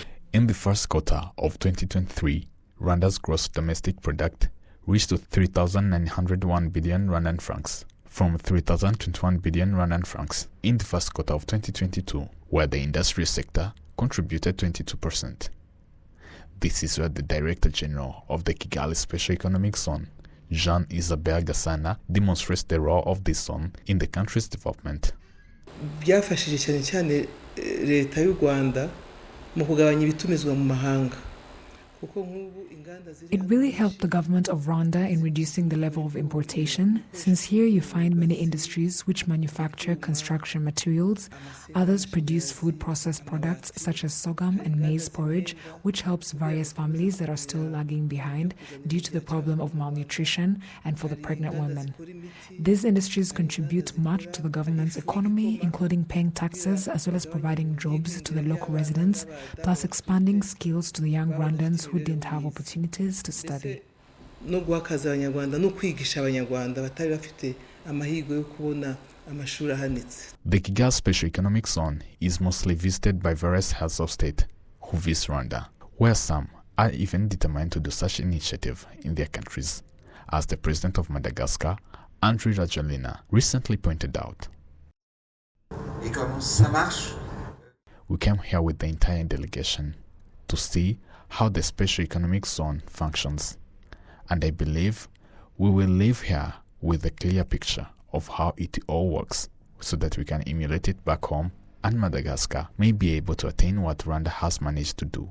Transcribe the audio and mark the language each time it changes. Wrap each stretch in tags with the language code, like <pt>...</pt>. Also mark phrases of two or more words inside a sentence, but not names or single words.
<en>In the first quarter of 2023, Rwanda's gross domestic product reached to 3,901 billion Rwandan francs, from 3,021 billion Rwandan francs in the first quarter of 2022, where the industry sector contributed 22%. This is where the Director General of the Kigali Special Economic Zone, Jean-Isabelle Gasana, demonstrates the role of this zone in the country's development.</en> <rw>Byafashije cyane cyane leta y'u Rwanda mu kugabanya ibitumizwa mu mahanga.</rw> <en>It really helped the government of Rwanda in reducing the level of importation, since here you find many industries which manufacture construction materials. Others produce food processed products such as sorghum and maize porridge, which helps various families that are still lagging behind due to the problem of malnutrition and for the pregnant women. These industries contribute much to the government's economy, including paying taxes as well as providing jobs to the local residents, plus expanding skills to the young Rwandans who didn't have opportunities to study.</en> <rw>No guhakaza abanyarwanda no kwigisha abanyarwanda batari bafite amahirwe yo kubona amashuri ahanitse.</rw> <en>The Kigali Special Economic Zone is mostly visited by various heads of state who visit Rwanda, where some are even determined to do such initiative in their countries, as the president of Madagascar, Andry Rajoelina, recently pointed out. We came here with the entire delegation to see how the Special Economic Zone functions, and I believe we will leave here with a clear picture of how it all works, so that we can emulate it back home and Madagascar may be able to attain what Rwanda has managed to do.</en>